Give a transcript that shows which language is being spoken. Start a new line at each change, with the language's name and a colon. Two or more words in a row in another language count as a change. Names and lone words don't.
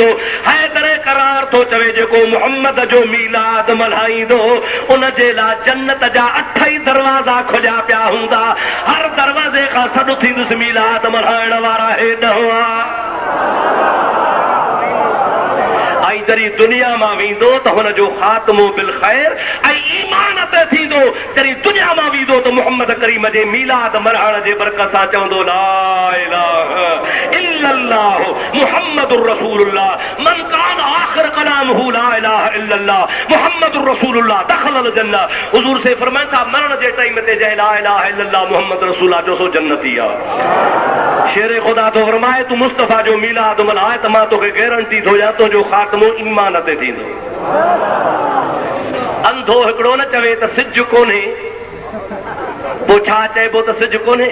Sindhi: हैदर करार थो चवे जेको मुहम्मद जो मीलाद मल्हाईंदो उन जे लाइ जन्नत जा 8 ई दरवाज़ा खुलिया पिया हूंदा, हर दरवाज़े खां सॾु थींदुसि मीलाद मल्हाइण वारा हेॾ हुआ। ऐं जॾहिं दुनिया मां वेंदो त हुनजो ख़ात्मो
Arabic: بالخير
Sindhi: ऐं ईमान ते थींदो। जॾहिं दुनिया मां वेंदो त मुहम्मद करीम जे मीलाद मल्हाइण जे बरकत सां चवंदो
Arabic: لا إله إلا الله محمد رسول الله من كان آخر كلامه لا إله إلا الله محمد رسول الله دخل الجنة.
Sindhi: हुजूर से फरमाइनि था मरण जे टाइम ते जय
Arabic: لا إله إلا الله محمد رسول الله
Sindhi: जो सो जन्नती आहे। शेर खुदा तो फरमाए तू मुस्तफा जो मीलाद मल्हाए त मां तोखे गारंटी थो ॾियां तुंहिंजो ख़ात्मो ईमान ते थींदो। अंधो हिकिड़ो न चवे त सिज कोन्हे, पोइ छा चइबो त सिज कोन्हे।